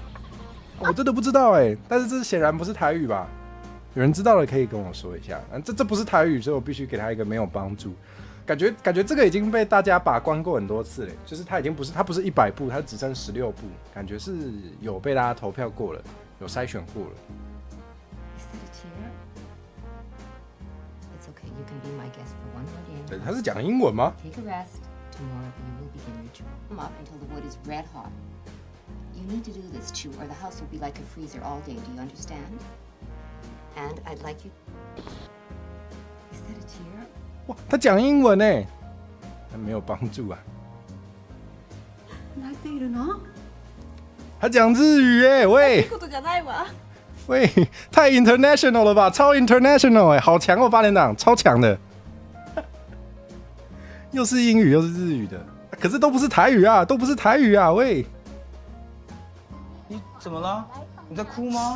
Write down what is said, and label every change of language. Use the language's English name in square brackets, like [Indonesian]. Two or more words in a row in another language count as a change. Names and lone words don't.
[Chinese] 我真的不知道但是这显然不是台语吧？有人知道的可以跟我说一下。这不是台语，所以我必须给他一个没有帮助。感觉这个已经被大家把关过很多次了，就是它不是100部，它只剩16部，感觉是有被大家投票过了，有筛选过了。 [English] Is that a tear? It's okay. You can be my guest for one more day. [Chinese] 对，他是讲英文吗？ [English] Take a rest. Tomorrow you will begin your job. Warm up until the wood is red hot. You need to do this too, or the house will be like a freezer all day. Do you understand? And I'd like you. Is that a tear? [Chinese] 哇，他讲英文哎，那没有帮助啊。 [Japanese] 泣いているの？ [Chinese] 他讲日语哎，喂。 [Japanese] そういうことじゃないわ。 [Chinese] 喂，太 international 了吧，超 international 哎，好强哦，八连党，超强的。又是英语又是日语的，可是都不是台语啊，都不是台语啊，喂。你怎么了？你在哭吗？